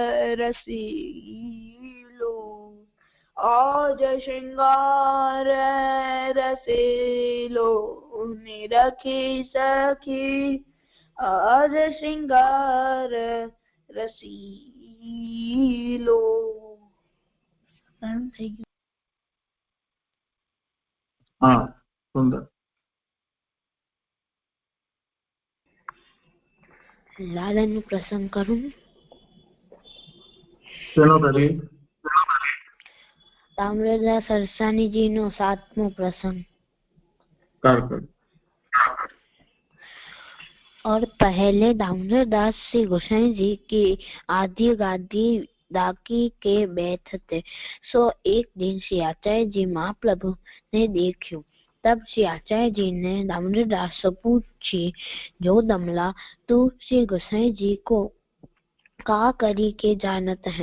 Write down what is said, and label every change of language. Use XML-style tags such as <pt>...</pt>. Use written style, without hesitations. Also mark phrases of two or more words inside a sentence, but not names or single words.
<bra>रसीलो आज श्रृंगार रसीलो में रखी सखी आज श्रृंगार रसीलो.</bra> <hi>हाँ सुंदर.</hi> <gu>લાલન નું પ્રસંગ કરું? ચલો કરીએ. તામ્રદાસ સરસાણીજી નો 7મો પ્રસંગ.</gu> <bra>कर और पहले दामोदरदास श्री गोसाई जी की आदि गादी दाकी के बैठ थे. सो एक दिन श्री आचार्य जी महाप्रभु ने देखो. तब श्री आचार्य जी ने दामोदरदास से पूछी, जो दमला तू श्री गोसाई जी को का करी के जानत है?</bra>